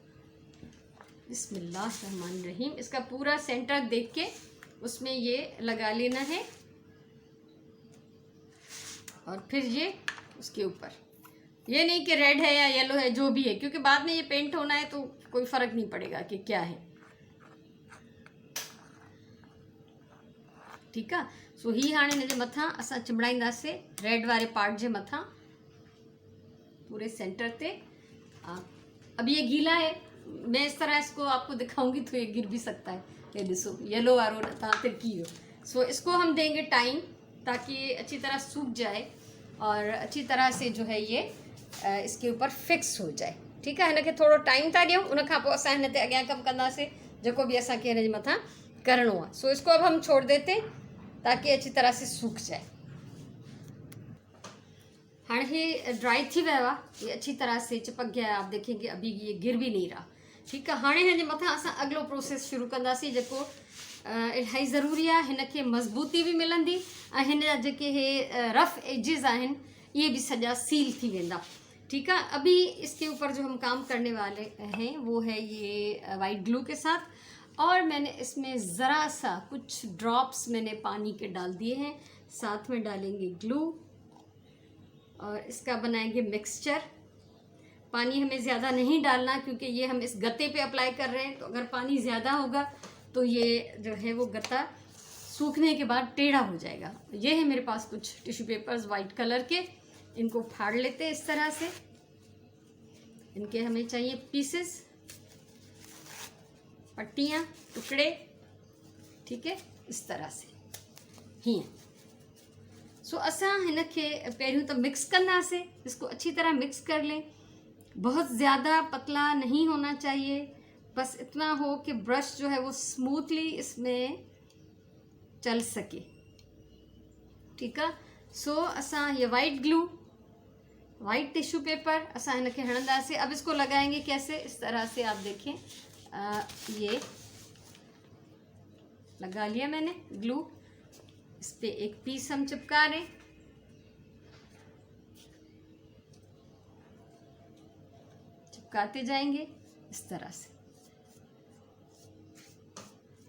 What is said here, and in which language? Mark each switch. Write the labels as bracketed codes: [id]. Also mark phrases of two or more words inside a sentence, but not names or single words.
[hi] बिस्मिल्लाहिर्रहमानिर्रहीम। इसका पूरा सेंटर देख के उसमें ये लगा लेना है, और फिर ये उसके ऊपर, ये नहीं कि रेड है या येलो है, जो भी है, क्योंकि बाद में ये पेंट होना है, तो कोई फ़र्क नहीं पड़ेगा कि क्या है। ठीक है, [sd] सो ही हाणे हिन जे मथां असां चिमड़ाईंदासीं रेड वारे पार्ट जे मथां [hi] पूरे सेंटर पे। अब ये गीला है, मैं इस तरह इसको आपको दिखाऊंगी तो ये गिर भी सकता है। ये देखो [sd] येलो वारो तिरकी हो। [hi] सो इसको हम देंगे टाइम, ताकि ये अच्छी तरह सूख जाए, और अच्छी तरह से जो है ये इसके ऊपर फिक्स हो जाए। ठीक है, [sd] हिनखे थोड़ो टाइम था ॾियूं, उन खां पोइ असां हिन ते अॻियां कमु कंदासीं, जेको बि असांखे हिन जे मथां करिणो आहे। [hi] सो इसको अब हम छोड़ देते ताकि अच्छी तरह से सूख जाए। [sd] हाँ, ये ड्राई थी वियो आहे, [hi] ये अच्छी तरह से चिपक गया है, आप देखेंगे अभी ये गिर भी नहीं रहा। ठीक है, [sd] हाँ हिन जे मथां असां अगलो प्रोसेस शुरू कंदासीं, जेको इलाही ज़रूरी आहे। हिनखे मज़बूती भी मिलंदी, ऐं हिन जा जेके हे रफ एजिस आहिनि, ये भी सॼा सील थी वेंदा। [hi] ठीक है, अभी इसके ऊपर जो हम काम करने वाले हैं वो है ये वाइट ग्लू के साथ, और मैंने इसमें ज़रा सा कुछ ड्रॉप्स मैंने पानी के डाल दिए हैं, साथ में डालेंगे ग्लू, और इसका बनाएंगे मिक्सचर। पानी हमें ज़्यादा नहीं डालना, क्योंकि ये हम इस गत्ते पे अप्लाई कर रहे हैं, तो अगर पानी ज़्यादा होगा तो ये जो है वो गत्ता सूखने के बाद टेढ़ा हो जाएगा। ये है मेरे पास कुछ टिश्यू पेपर्स वाइट कलर के, इनको फाड़ लेते हैं इस तरह से। इनके हमें चाहिए पीसेस, पट्टियाँ, टुकड़े। ठीक है, इस तरह से हीअं। [sd] सो असां हिनखे पहिरियों तो मिक्स कंदासीं, [hi] इसको अच्छी तरह मिक्स कर लें। बहुत ज़्यादा पतला नहीं होना चाहिए, बस इतना हो कि ब्रश जो है वो स्मूथली इसमें चल सके। ठीक है, [sd] सो असां ये वाइट ग्लू, वाइट टिश्यू पेपर असां हिनखे हणंदासीं। [hi] अब इसको लगाएंगे कैसे, इस तरह से आप देखें, ये लगा लिया मैंने ग्लू। इस पे एक पीस हम चिपका रहे, चिपकाते जाएंगे इस तरह से।